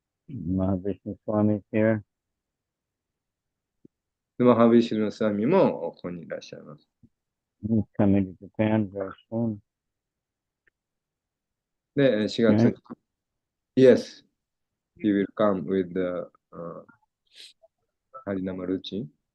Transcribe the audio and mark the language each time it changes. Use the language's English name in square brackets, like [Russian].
[English] Mahavishnu Swami is here. [Japanese] でマハビシュのスワミもここにいらっしゃいます。 [English] He's coming to Japan very soon. [Japanese] で、4月 [English] Right? [Japanese] に、 [English] Yes, he will come with the Harinama routine.